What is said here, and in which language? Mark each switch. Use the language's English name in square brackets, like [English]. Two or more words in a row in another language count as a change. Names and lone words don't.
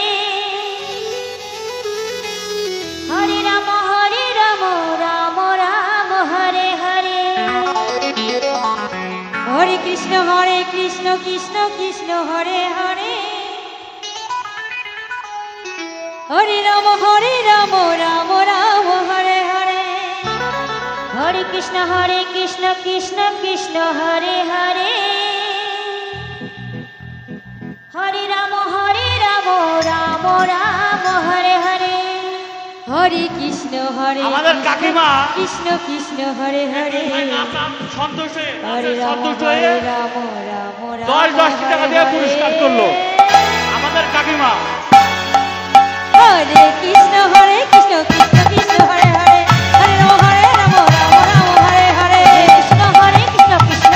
[Sanskrit] হরে রাম রাম রাম হরে হরে হরে কৃষ্ণ কৃষ্ণ কৃষ্ণ হরে হরে হরে রাম রাম রাম হরে হরে হরে কৃষ্ণ কৃষ্ণ কৃষ্ণ হরে হরে হরে রাম রাম রাম হরে হরে হরে কৃষ্ণ হরে [Bangla] আমাদের [Sanskrit] কৃষ্ণ, [Bangla] কাকিমা [Sanskrit] কৃষ্ণ কৃষ্ণ হরে হরে [Bangla] সন্তোষ হয়ে [Sanskrit] হরে রাম [Bangla] সন্তোষ [Sanskrit] হরে [Bangla] হয়ে [Sanskrit] রাম রাম রাম [Bangla] 10 টাকা দিয়ে পুরস্কার করলো আমাদের কাকিমা। [Sanskrit] হরে কৃষ্ণ কৃষ্ণ কৃষ্ণ হরে হরে হরে রাম রাম রাম হরে হরে কৃষ্ণ কৃষ্ণ কৃষ্ণ